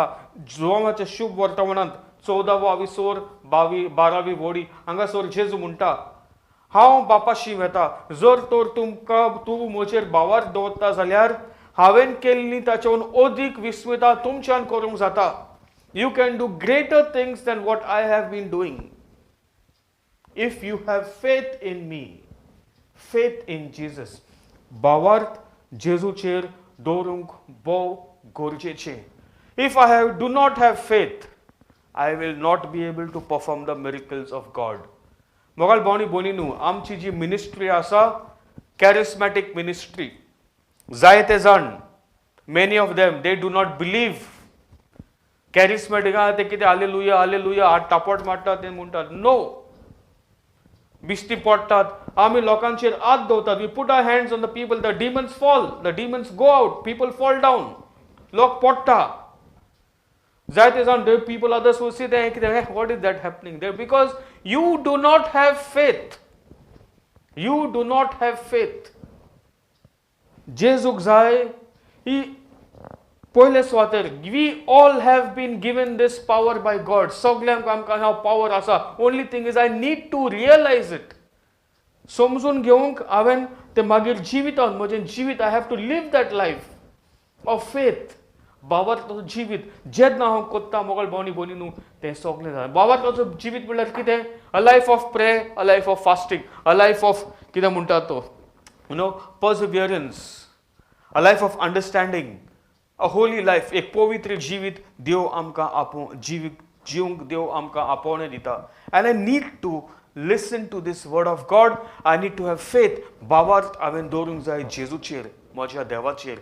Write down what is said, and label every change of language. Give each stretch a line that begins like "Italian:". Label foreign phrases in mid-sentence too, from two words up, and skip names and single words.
Konkani: जोमाच्या शुभ वर्तमानांत 14वा विसोर 12वी वडी हांगासर जेजू म्हणटा हांव बापाशी वेता. जर तर तूं म्हजेर बावार दवरता जाल्यार हांवें केल्ली ताच्याहून अदीक विस्मिता तुमच्यान करूंक जाता.
English: You can do greater things than what I have been doing if you have faith in me, faith in Jesus.
Konkani: बावार्थ जेजूचेर दवरूंक भोव गरजेचें.
English: If I do not have faith I will not be able to perform the miracles of God.
Konkani: मोगाल भावनी भयणींनो, आमची जी मिनिस्ट्री आसा
English: charismatic ministry,
Konkani: जायते जाण
English: many of them they do not believe.
Konkani: कॅरिस्मॅटिकां ते कितें हालेलुया हालेलुया हात टापट मारतात ते म्हणटात. नो, बिश्टी पडटात. आमी लोकांचेर हात दवरतात.
English: We put our hands on the people, the demons fall, the demons go out, people fall down.
Konkani: लोक पडटा. जायते जाण
English: people others will see that what is that happening there? Because you do not have faith. You do not have faith. जेजूक जाय ही पयले सुवातेर we all have been given this power by God.
Konkani: सगल्यांक आमकां ह्या power आसा.
English: Only thing is I need to realize it.
Konkani: समजून घेवंक हांवें ते मागीर जिवितांत म्हजें जिवीत
English: I have to live that life of faith.
Konkani: बावार्थाचो जिवीत जेन्ना हांव कोत्ता मोगल भावनी भयणींनो तें सगलें जालें.
English: बावार्थाचो जिवीत म्हणल्यार कितें? A life of prayer, a life of fasting, a life of फास्टींग, अ लायफ ऑफ
Konkani: कितें म्हणटा तो
English: perseverance, a life of understanding, a holy life.
Konkani: एक पवित्र जिवीत देव आमकां जिवंक देव आमकां आपोवणें दिता.
English: And I need to listen to this word of God. I need to have faith.
Konkani: बावार्थ हांवें दवरूंक जाय जेजूचेर, म्हज्या देवाचेर.